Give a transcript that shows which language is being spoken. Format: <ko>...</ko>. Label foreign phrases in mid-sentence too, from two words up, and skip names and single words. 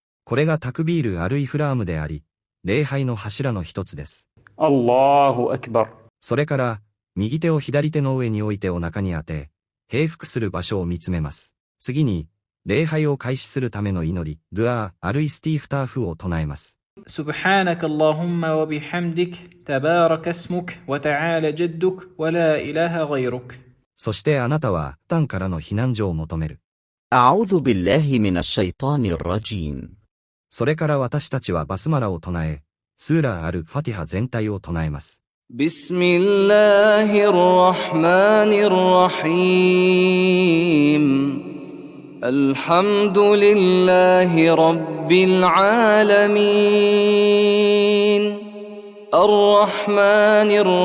<ja>これが</ja> <ar>تكبيرة الإحرام</ar> <ja>であり、礼拝の柱の一つです。</ja> <ar>الله أكبر.</ar> <ja>それから、右手を左手の上に置いてお腹に当て、閉腹する場所を見つめます。次に、礼拝を開始するための祈り、</ja> <ar>دعاء الاستفتاح</ar> <ja>を唱えます。</ja> <ar>سبحانك اللهم وبحمدك تبارك اسمك وتعالى جدك ولا إله غيرك。</ar> <ja>そしてあなたは、タンからの避難所を求める。</ja> <ar>أعوذ بالله من الشيطان الرجيم。</ar> <ja>それから私たちはバスマラを唱え、スーラー・アル・ファティハ全体を唱えます。</ja> <ar>بسم الله الرحمن الرحيم الحمد لله رب العالمين الرحمن</ar>